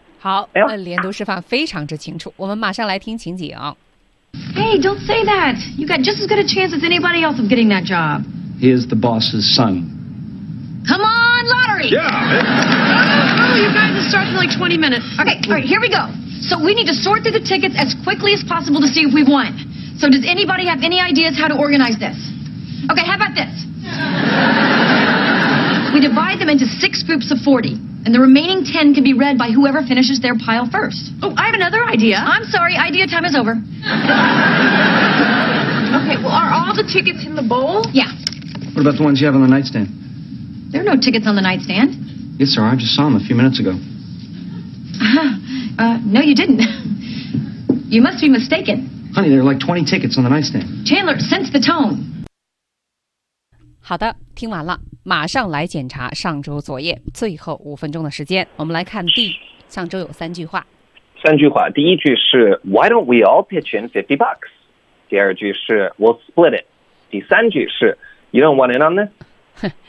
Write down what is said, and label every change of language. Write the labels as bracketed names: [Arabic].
[Chinese] 好，那连读示范非常之清楚。我们马上来听情景。 [English] Hey, don't say that. You got just as good a chance as anybody else of getting that job. He is the boss's son. Come on, lottery! Yeah! You guys, it starts in like 20 minutes. Okay, all right, here we go. So we need to sort through the tickets as quickly as possible to see if we've won. So does anybody have any ideas how to organize this? Okay, how about this? We divide them into six groups of 40, and the remaining 10 can be read by whoever finishes their pile first. Oh, I have another idea. I'm sorry, idea time is over. Okay, well, are all the tickets in the bowl? Yeah. What about the ones you have on the nightstand? There are no tickets on the nightstand. Yes, sir. I just saw him a few minutes ago. No, you didn't. You must be mistaken. Honey, there are like 20 tickets on the nightstand. Chandler, sense the tone. [Chinese] 好的，听完了，马上来检查上周作业。最后五分钟的时间，我们来看第上周有三句话。三句话，第一句是 [English] Why don't we all pitch in 50 bucks? [Chinese] 第二句是 [English] We'll split it. [Chinese] 第三句是 [English] You don't want in on this?